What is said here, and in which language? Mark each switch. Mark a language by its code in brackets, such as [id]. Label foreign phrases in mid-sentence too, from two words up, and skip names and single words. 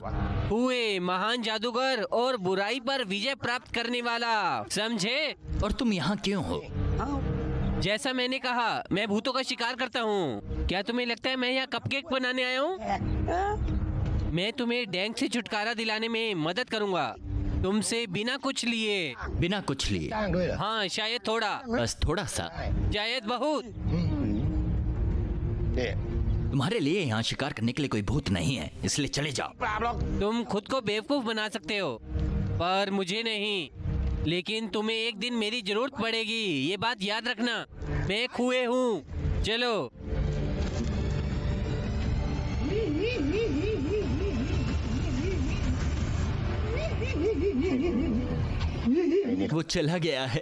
[hi] कुएं, महान जादूगर और बुराई पर विजय प्राप्त करने वाला, समझे? और तुम यहाँ क्यों हो? जैसा मैंने कहा, मैं भूतों का शिकार करता हूँ। क्या तुम्हें लगता है मैं यहाँ कपकेक बनाने आया हूँ? मैं तुम्हें डैंग से छुटकारा दिलाने में मदद करूँगा। तुमसे बिना कुछ लिए। बिना कुछ लिए? [th] จ้างด้วยเหรอ [hi] हाँ शायद थोड़ा, बस थोड़ा सा। शायद बहुत। [th] นี่ [hi] तुम्हारे लिए यहाँ शिकार करने के लिए कोई भूत नहीं है, इसलिए चले जाओ। [th] ปราบหรอก [hi] तुम खुद को बेवकूफ बना सकते हो पर मुझे नहीं। लेकिन तुम्हें एक दिन मेरी जरूरत पड़ेगी, ये बात याद रखना। मैं खुए हूँ, चलो। वो चला गया है।